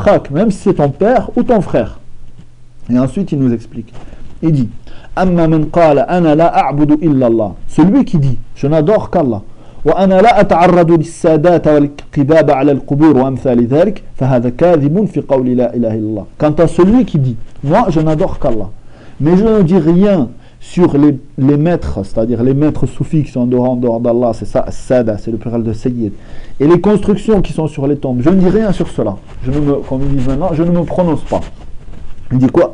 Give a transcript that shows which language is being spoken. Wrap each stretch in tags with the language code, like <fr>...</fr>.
<fr>Même si c'est ton père ou ton frère. Et ensuite, il nous explique. Il dit,</fr> <ar>أما من قال أنا لا أعبد إلا الله.</ar> <fr>Celui qui dit je n'adore qu'Allah.</fr> <ar>وأنا لا أتعرض للسادات والقباب على القبور وأمثال ذلك. فهذا كاذب في قول لا إله إلا الله.</ar> <fr>Quant à celui qui dit moi je n'adore qu'Allah, mais je ne dis rien sur les maîtres, c'est-à-dire les maîtres soufis qui sont en dehors d'Allah, c'est ça, Sada, c'est le pluriel de Sayyid, et les constructions qui sont sur les tombes, je ne dis rien sur cela. Comme ils disent maintenant, je ne me prononce pas. Il dit quoi?</fr>